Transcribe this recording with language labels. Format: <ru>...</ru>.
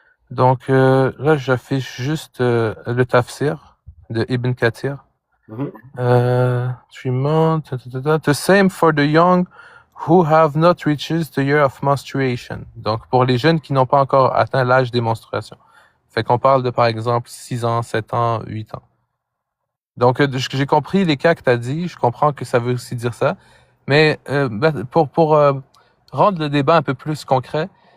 <fr>Donc, là, j'affiche juste le tafsir de Ibn Kathir.</fr> <en>The same for the young who have not reached the year of menstruation.</en> <fr>Donc, pour les jeunes qui n'ont pas encore atteint l'âge des menstruations. Fait qu'on parle de, par exemple, 6 ans, 7 ans, 8 ans. Donc, j'ai compris les cas que tu as dit. Je comprends que ça veut aussi dire ça. Mais pour rendre le débat un peu plus concret,</fr>